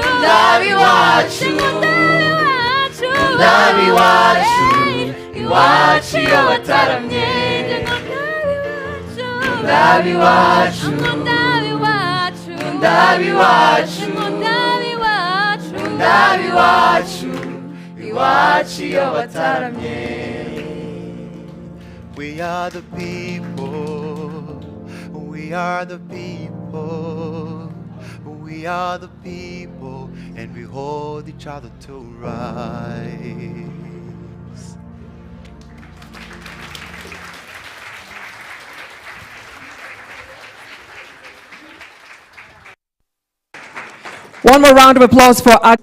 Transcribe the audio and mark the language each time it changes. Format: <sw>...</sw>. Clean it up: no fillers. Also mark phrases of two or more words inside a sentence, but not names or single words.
<rn>Ndabi wacu, Ndabi wacu, iwacu iyo bataramye. Ndabi wacu, ndabi wacu, Ndabi wacu, ndabi wacu, Ndabi wacu, iwacu iyo bataramye.</rn> <en>We are the people. We are the people. We are the people, and we hold each other to rise. One more round of applause for our</en>